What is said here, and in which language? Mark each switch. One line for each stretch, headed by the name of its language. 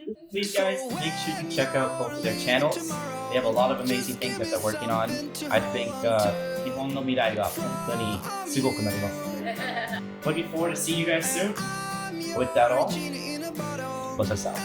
English: Please, guys, make sure to check out both of their channels. They have a lot of amazing things that they're working on. I think
Japanese: 日本の未来が本当にすごくなります。
English: Looking forward to see you guys soon. With that all, what's us out?